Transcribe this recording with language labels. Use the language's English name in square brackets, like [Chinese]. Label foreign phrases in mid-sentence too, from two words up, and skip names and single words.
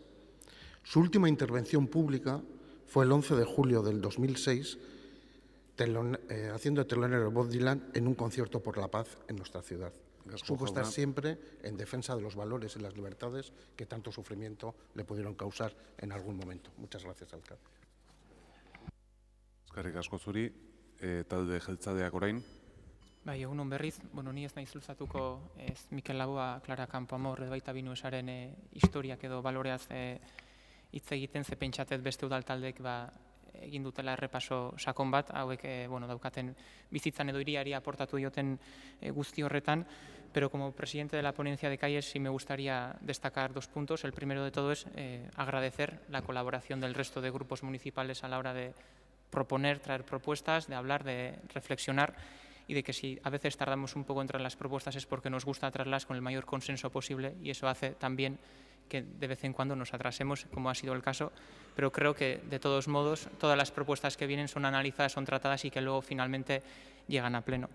[Spanish] Su última intervención pública fue el 11 de julio del 2006, haciendo de telonero Bob Dylan en un concierto por la paz en nuestra ciudad. Supo estar siempre en defensa de los valores y las libertades que tanto sufrimiento le pudieron causar en algún momento. Muchas gracias, alcalde. [Basque] Eskerrik asko zuri, talde jeltzadeak orain. Bai, egunon berriz, ni ez naiz luzatuko Mikel Laboa, Clara Campoamor edo baita Binuesaren historiak edo baloreaz hitz egiten, ze pentsatet beste udaltaldek egin dutela errepaso sakon bat, hauek daukaten bizitzan edo hiriari aportatu dioten guzti horretan, [Spanish] pero como presidente de la ponencia de calles sí me gustaría destacar dos puntos. El primero de todo es agradecer la colaboración del resto de grupos municipales a la hora de proponer, traer propuestas, de hablar, de reflexionar, y de que si a veces tardamos un poco en traer las propuestas es porque nos gusta traerlas con el mayor consenso posible, y eso hace también que de vez en cuando nos atrasemos, como ha sido el caso, pero creo que de todos modos todas las propuestas que vienen son analizadas, son tratadas y que luego finalmente llegan a pleno.